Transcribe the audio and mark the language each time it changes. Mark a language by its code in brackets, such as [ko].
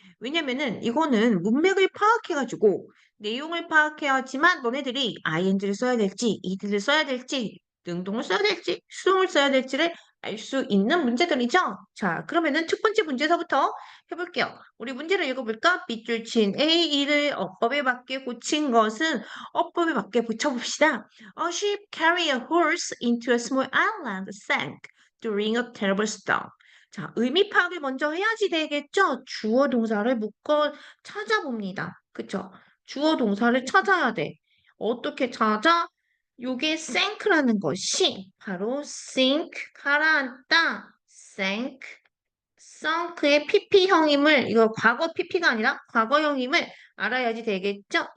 [ko] 왜냐면은 이거는 문맥을 파악해가지고 내용을 파악해야지만 너네들이 ing를 써야 될지, ed를 써야 될지, 능동을 써야 될지, 수동을 써야 될지를 알 수 있는 문제들이죠? 자, 그러면은 첫 번째 문제서부터 해볼게요. 우리 문제를 읽어볼까? 밑줄 친 A2를 어법에 맞게 고친 것은 어법에 맞게 붙여봅시다. [en] A ship carrying a horse into a small island sank during a terrible storm. [ko] 자, 의미 파악을 먼저 해야지 되겠죠? 주어 동사를 묶어 찾아봅니다. 그쵸? 주어 동사를 찾아야 돼. 어떻게 찾아? 요게 sink라는 것이 바로 sink, 가라앉다, sank, sunk의 PP형임을, 이거 과거 PP가 아니라 과거형임을 알아야지 되겠죠?